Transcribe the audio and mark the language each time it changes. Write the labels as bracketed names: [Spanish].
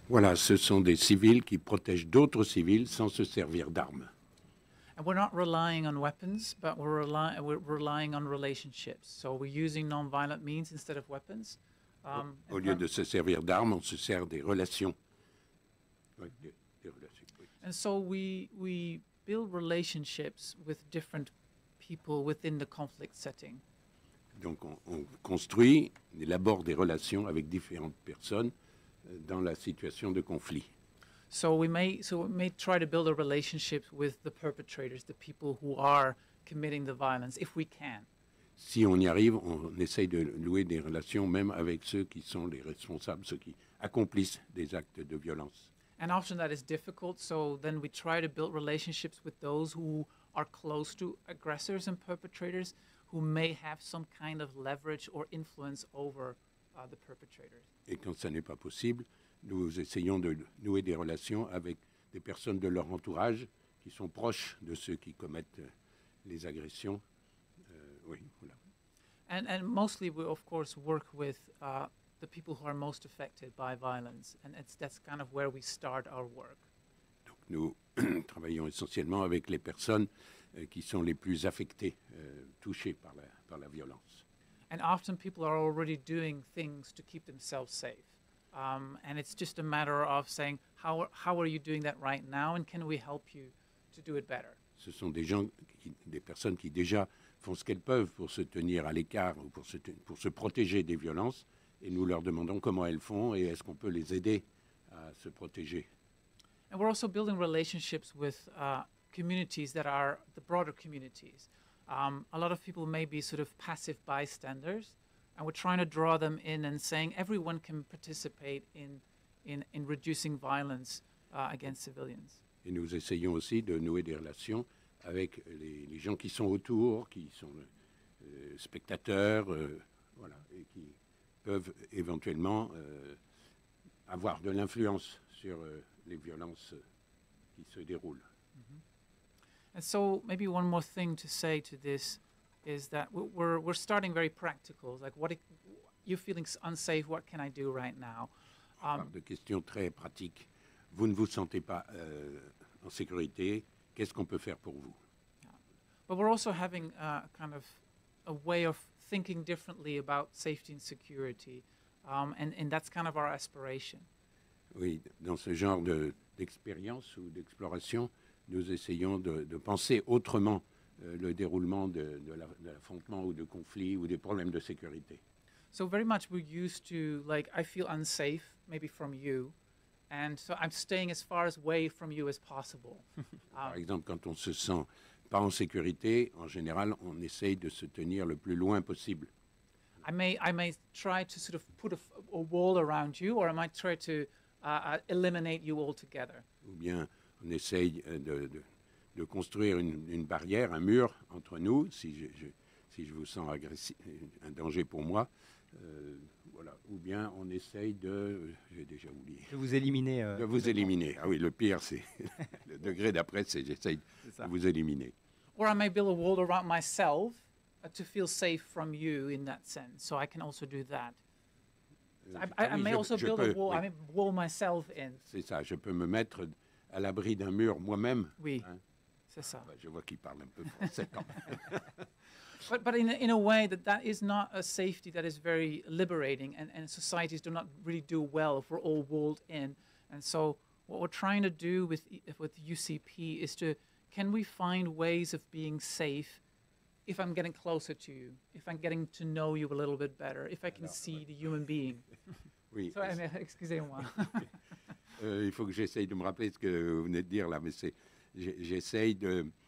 [French] Voilà, ce sont des civils qui protègent d'autres civils sans se servir d'armes. [English] And we're not relying on weapons, but we're relying on relationships. So we're using non-violent means instead of weapons. [French] Au lieu de se servir d'armes, on se sert des relations. Oui, des relations, oui. [English] And so we build relationships with different people within the conflict setting. [French] Donc on construit, on élabore des relations avec différentes personnes dans la situation de conflit. [English] So we may try to build a relationship with the perpetrators, the people who are committing the violence, if we can. [French] Si on y arrive, on essaye de nouer des relations même avec ceux qui sont les responsables, ceux qui accomplissent des actes de violence. [English] And often that is difficult, so then we try to build relationships with those who are close to aggressors and perpetrators who may have some kind of leverage or influence over the perpetrators. [French] Et quand ça n'est pas possible, nous essayons de nouer des relations avec des personnes de leur entourage qui sont proches de ceux qui commettent les agressions. Oui, voilà. [English] And mostly we, of course, work with the people who are most affected by violence, and that's kind of where we start our work. [French] Donc nous travaillons essentiellement avec les personnes qui sont les plus affectées, touchées par la violence. [English] And often people are already doing things to keep themselves safe. And it's just a matter of saying, how are you doing that right now, and can we help you to do it better? [French] Ce sont des personnes qui déjà font ce qu'elles peuvent pour se tenir à l'écart ou pour se protéger des violences, et nous leur demandons comment elles font et est-ce qu'on peut les aider à se protéger. [English] And we're also building relationships with communities that are the broader communities. A lot of people may be sort of passive bystanders, and we're trying to draw them in and saying everyone can participate in reducing violence against civilians. [French] Et nous essayons aussi de nouer des relations avec les gens qui sont autour, qui sont spectateurs, voilà, et qui peuvent éventuellement avoir de l'influence sur les violences qui se déroulent. [English] And so maybe one more thing to say to this is that we're starting very practical. Like, you're feeling unsafe, what can I do right now? [French] De questions très pratiques. Vous ne vous sentez pas en sécurité, qu'est-ce qu'on peut faire pour vous? [English] But we're also having kind of a way of thinking differently about safety and security, and that's kind of our aspiration. [French] Oui, dans ce genre d'expérience ou d'exploration, nous essayons de penser autrement le déroulement de l'affrontement ou de conflits ou des problèmes de sécurité. [English] So very much we're used to, like, I feel unsafe, maybe from you, and so I'm staying as far away from you as possible. [French] Par exemple, quand on se sent pas en sécurité, en général, on essaye de se tenir le plus loin possible. [English] I may try to sort of put a wall around you, or I might try to eliminate you altogether. [French] Ou bien on essaye de construire une barrière, un mur entre nous, si je vous sens agressif, un danger pour moi. Voilà. Ou bien on essaye j'ai déjà oublié. De vous éliminer. De vous éliminer. Ah oui, le pire, c'est le degré d'après, c'est j'essaye de vous éliminer. [English] Or I may build a wall around myself to feel safe from you in that sense. So I can also do that. I may also build a wall. [French] Oui. [English] I may wall myself in. [French] C'est ça. Je peux me mettre à l'abri d'un mur moi-même. Oui, hein? C'est ça. Je vois qu'il parle un peu français quand même. [English] But in a way that is not a safety that is very liberating, and societies do not really do well if we're all walled in. And so what we're trying to do with UCP is can we find ways of being safe if I'm getting closer to you, if I'm getting to know you a little bit better, if I can see the human being. [French] Oui. [English] So, [French] excusez-moi. Il faut que j'essaye de me rappeler ce que vous venez de dire là, mais j'essaye de...